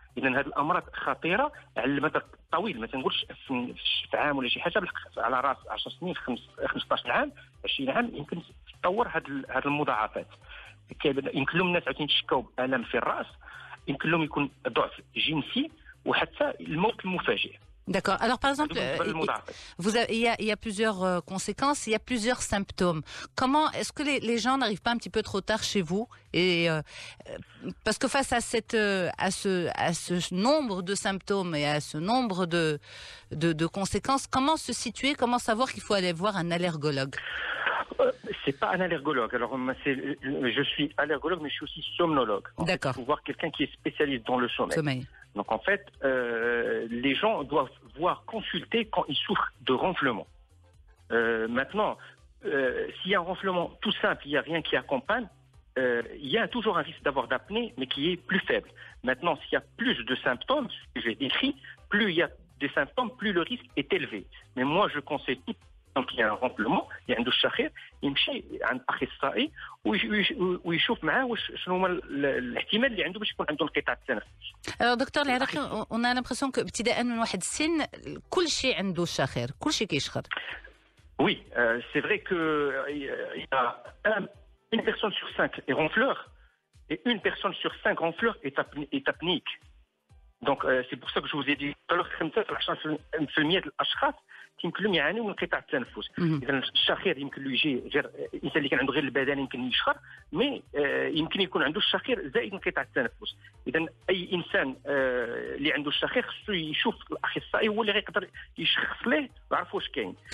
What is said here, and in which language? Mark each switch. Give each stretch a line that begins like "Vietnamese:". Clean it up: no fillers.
Arabic: اذا هذه الامراض خطيره على المدى الطويل، ما تنقولش في عام ولا شي حاجه، بالحق على راس 10 سنين 15 عام 20 عام يمكن تطور هذه المضاعفات. يمكن لهم الناس عاوتاني يتشكاو بالام في الراس، يمكن لهم يكون ضعف جنسي، وحتى الموت المفاجئ.
French: D'accord. Alors, par exemple, il y a plusieurs conséquences, il y a plusieurs symptômes. Comment est-ce que les gens n'arrivent pas un petit peu trop tard chez vous? Et parce que face à ce nombre de symptômes et à ce nombre de conséquences, comment se situer, comment savoir qu'il faut aller voir un allergologue? C'est pas un allergologue. Alors, je suis allergologue, mais je suis aussi somnologue. D'accord. Il faut voir quelqu'un qui est spécialiste dans le sommeil. Donc, en fait, les gens doivent consulter quand ils souffrent de ronflement. Maintenant, s'il y a un ronflement tout simple, il n'y a rien qui accompagne, il y a toujours un risque d'avoir d'apnée, mais qui est plus faible. Maintenant, s'il y a plus de symptômes, ce que j'ai décrit, plus il y a des symptômes, plus le risque est élevé. Mais moi, je conseille tout. Donc, il y a un ronflement, il y a un douche-chahir,
Arabic: يمشي عند اخصائي ويشوف معاه شنو هما الاحتمال اللي عنده باش يكون عنده انقطاع التنفس. Alors docteur العراقي,
French: on a l'impression que
Arabic: ابتداء من واحد السن كل شيء عنده شاخر, كل شيء كيشخر.
French: Oui, c'est vrai que il y a une personne sur 5 est ronfleur et une personne sur 5 ronfleurs est apnéique. Donc c'est pour ça que je vous ai dit tout à l'heure 5%
Arabic: الاشخاص يمكن لهم يعانيوا من انقطاع التنفس. اذا الشخير يمكن له يجي غير الانسان اللي كان عنده غير البدن يمكن يشخر، مي يمكن يكون عنده الشخير زائد انقطاع التنفس. اذا اي انسان اللي عنده الشخير خصو يشوف الاخصائي، هو اللي غيقدر يشخص ليه ويعرف واش كاين.